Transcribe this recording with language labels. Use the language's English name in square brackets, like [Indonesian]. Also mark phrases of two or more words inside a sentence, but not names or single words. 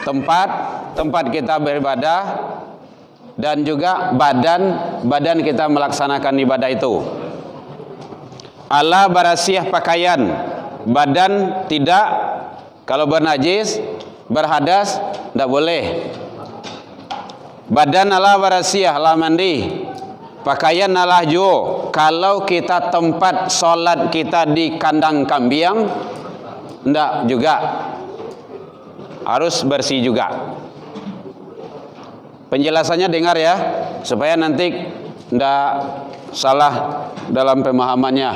[Indonesian] tempat kita beribadah, dan juga badan kita melaksanakan ibadah itu. [Minangkabau] Ala barasiah pakaian, [Indonesian] badan tidak. Kalau bernajis, berhadas, tidak boleh. [Minangkabau] Badan ala barasiah, ala mandi. Pakaian ala jo. [Indonesian] Kalau kita tempat solat kita di kandang kambing, tidak juga. Harus bersih juga. Penjelasannya dengar ya, supaya nanti tidak salah dalam pemahamannya.